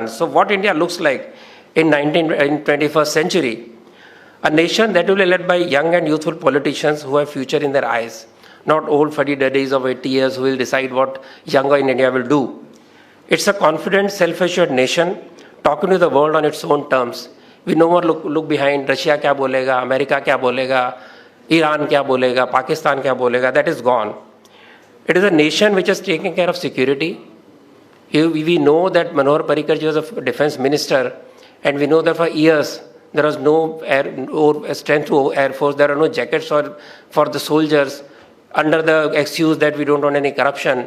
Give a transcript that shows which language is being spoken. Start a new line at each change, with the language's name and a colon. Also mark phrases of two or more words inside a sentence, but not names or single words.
English: So what India looks like in 21st century, a nation that will be led by young and youthful politicians who have future in their eyes, not old fuddy-duddies of 80 years who will decide what younger in India will do. It's a confident, self-assured nation talking to the world on its own terms. We no more look behind Russia
Hindi: kya bolega,
English: America
Hindi: kya bolega,
English: Iran
Hindi: kya bolega,
English: Pakistan
Hindi: kya bolega.
English: That is gone. It is a nation which is taking care of security. We know that Manohar Parrikar ji was a defense minister, and we know that for years there was no strength to Air Force. There are no jackets for the soldiers under the excuse that we don't want any corruption.